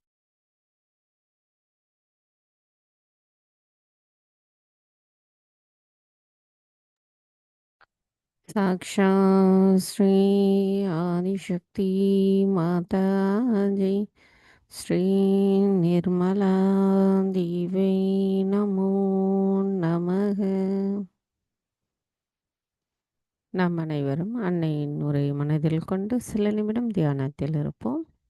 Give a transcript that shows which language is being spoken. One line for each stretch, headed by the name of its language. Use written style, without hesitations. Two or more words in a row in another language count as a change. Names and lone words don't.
Hindi: साक्षात श्री आदिशक्ती माता जी श्री निर्मला देवी
Sanskrit: नमो नमः.
Tamil: நாம் அனைவரும் அன்னையின் உரை மனதில் கொண்டு சில நிமிடம் தியானத்தில் இருப்போம்.